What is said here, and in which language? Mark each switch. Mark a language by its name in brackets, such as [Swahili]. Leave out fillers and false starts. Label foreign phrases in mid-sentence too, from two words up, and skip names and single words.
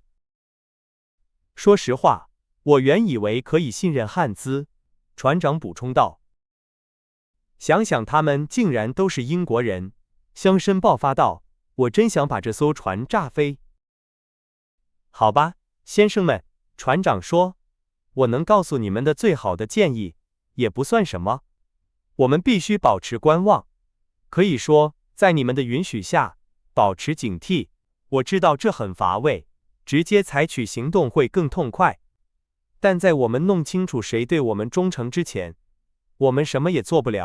[Chinese] 說實話，我原以為可以信任漢茲，船長補充道。想想他們竟然都是英國人，鄉紳爆發道，我真想把這艘船炸飛。好吧，先生們，船長說，我能告訴你們的最好的建議，也不算什麼。我們必須保持觀望，可以說，在你們的允許下，保持警惕。我知道這很乏味，直接採取行動會更痛快。但在我們弄清楚誰對我們忠誠之前，我們什麼也做不了。